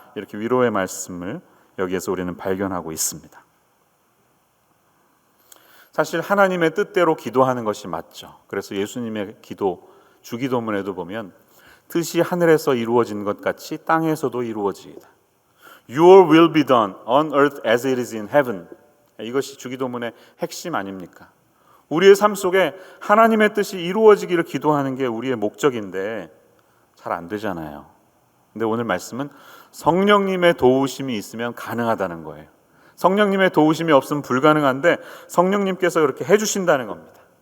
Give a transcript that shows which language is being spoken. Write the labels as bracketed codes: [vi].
[ko] 이렇게 위로의 말씀을 여기에서 우리는 발견하고 있습니다. 사실 하나님의 뜻대로 기도하는 것이 맞죠. 그래서 예수님의 기도, 주기도문에도 보면 뜻이 하늘에서 이루어진 것 같이 땅에서도 이루어지이다. [en] Your will be done on earth as it is in heaven. [ko] 이것이 주기도문의 핵심 아닙니까? 우리의 삶 속에 하나님의 뜻이 이루어지기를 기도하는 게 우리의 목적인데 잘 안 되잖아요. 근데 오늘 말씀은 성령님의 도우심이 있으면 가능하다는 거예요. 성령님의 도우심이 없으면 불가능한데 성령님께서 그렇게 해주신다는 겁니다.